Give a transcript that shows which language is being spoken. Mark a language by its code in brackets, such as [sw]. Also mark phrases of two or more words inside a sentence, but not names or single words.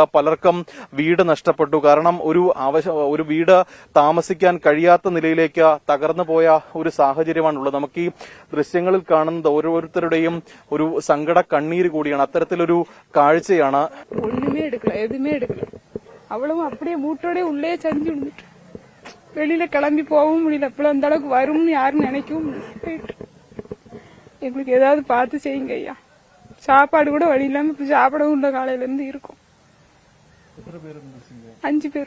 [ml] പലർക്കും വീട് നഷ്ടപ്പെട്ടു. കാരണം ഒരു വീട് താമസിക്കാൻ കഴിയാത്ത നിലയിലേക്ക് തകർന്നു പോയ ഒരു സാഹചര്യമാണുള്ളത്. നമുക്ക് ഈ ദൃശ്യങ്ങളിൽ കാണുന്നത് ഓരോരുത്തരുടെയും ഒരു സങ്കട കണ്ണീര് കൂടിയാണ്. അത്തരത്തിലൊരു കാഴ്ചയാണ്. [ta] ஒண்ணுமே எடுக்கல, எதுமே எடுக்கல. അവളും அப்படியே மூட்டோட உள்ளே சஞ்சு விழுந்துட்டு வெளியில கிளம்பி போகவும் முடியல. அப்பளம் அந்த அளவுக்கு வரும்னு யாரும் நினைக்கவும் முடியல. எங்களுக்கு ஏதாவது பார்த்து செய்யுங்க ஐயா. சாப்பாடு கூட வழி இல்லாம இப்ப சாப்பிடவும் உள்ள காலையில இருந்து இருக்கும். 5 பேர்.